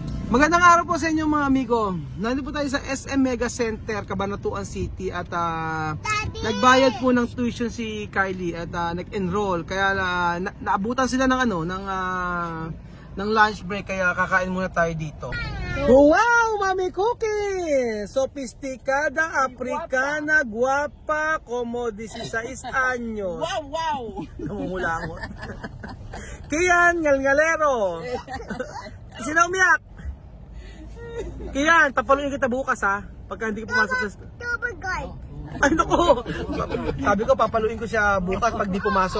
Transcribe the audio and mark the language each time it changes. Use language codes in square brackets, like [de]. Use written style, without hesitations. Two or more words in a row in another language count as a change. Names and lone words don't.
[tl] Magandang araw po sa inyo mga amigo. Nandito po tayo sa SM Mega Center, Cabanatuan City at nagbayad po ng tuition si Kylie at nag-enroll kaya naabutan sila ng ng lunch break kaya kakain muna tayo dito. Wow, Mami Cookie! [es] Sofisticada, Africana, guwapa, como 16 anyos. [tl] Wow, wow! Namumulangot. Kian, ngalngalero. Sino umiyak? Kian, papaluin kita bukas ha. Pagka hindi ka pumasok sa... Ay naku! Sabi ko, papaluin ko siya bukas pag di pumasok.